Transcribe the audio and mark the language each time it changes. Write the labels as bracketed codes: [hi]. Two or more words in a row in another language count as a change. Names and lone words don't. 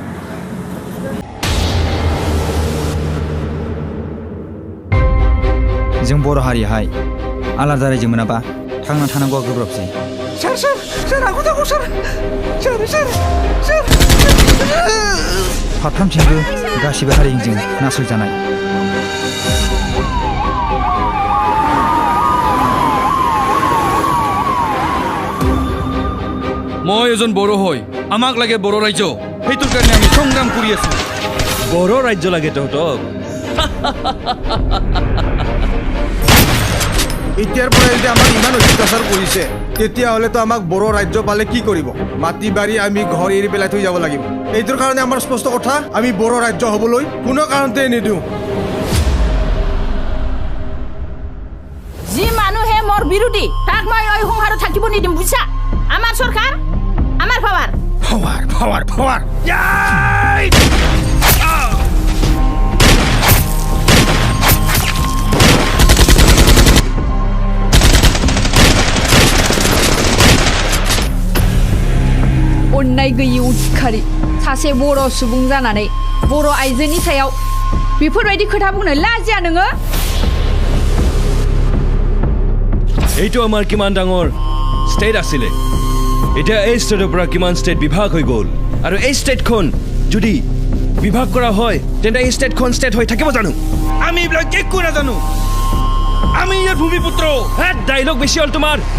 [brx] जों बर' हारियाहाय आलादा रायजो मोनाबा थांना थानांगौआ गोब्राबसै सार आंखौ दाखौ सार फारफ्रोमथिंबो गासिबो हारिजों नासयजानाय [as] মই এজন বড় হই আমাক লাগে বড় ৰাজ্য সেইটোৰ কাৰণে আমি সংগ্ৰাম কৰি আছো বড় ৰাজ্য লাগে তহঁতক এতিয়াৰ পৰা যদি আমাক ইমান অত্যাচাৰ কৰিছে তেতিয়াহ'লেতো আমাক বড়ো ৰাজ্য পালে কি কৰিব মাটি বাৰী আমি ঘৰ এৰি পেলাই থৈ যাব লাগিব এইটোৰ কাৰণে আমাৰ স্পষ্ট কথা আমি বড়ো ৰাজ্য হ'বলৈ কোনো কাৰণতে নিদিওঁ যি মানুহে মোৰ বিৰোধী তাক মই এই সংসাৰত থাকিব নিদিম বুজিছা আমাৰ চৰকাৰ আমাৰ পাৱাৰ [brx] अन्नाय गैयि उदखारि सासे बर' सुबुं जानानै बर' आइजोनि सायाव बेफोरबायदि खोथा बुंनो लाजिया नोङो [as] এইটো আমাৰ কিমান ডাঙৰ ষ্টেট আছিলে এতিয়া এই ষ্টেটৰ পৰা কিমান ষ্টেট বিভাগ হৈ গ'ল আৰু এই ষ্টেটখন যদি বিভাগ কৰা হয় তেন্তে এই ষ্টেটখন ষ্টেট হৈ থাকিব জানো আমি এইবিলাক একো নাজানো আমি ইয়াৰ ভূমিপুত্ৰ ডাইলগ বেছি হ'ল তোমাৰ